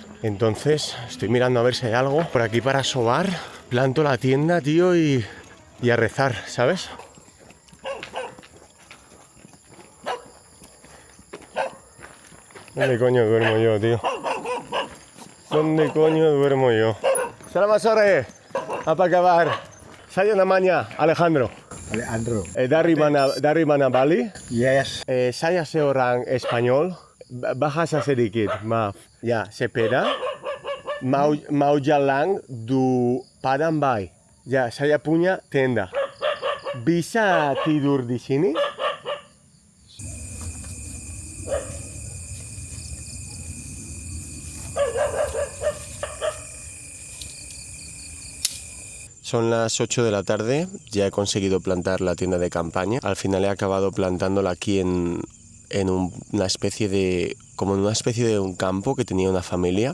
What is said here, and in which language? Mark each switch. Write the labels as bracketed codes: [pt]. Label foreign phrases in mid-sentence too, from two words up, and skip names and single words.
[es] Entonces estoy mirando a ver si hay algo por aquí para sobar. Planto la tienda, tío, y a rezar, ¿sabes? ¿Dónde coño duermo yo, tío? ¿Dónde coño duermo yo? [id] Salam sore, apa kabar? Saya namanya Alejandro. Alejandro. Dari mana Bali? Yes. Saya seorang Espanyol. Bahasa sedikit, maaf. Ya, sepeda. Mau jalan di Padang Bay. Ya, saya punya tenda. Bisa tidur di sini? [es] Son las 8 de la tarde, ya he conseguido plantar la tienda de campaña. Al final he acabado plantándola aquí en una especie de un campo que tenía una familia.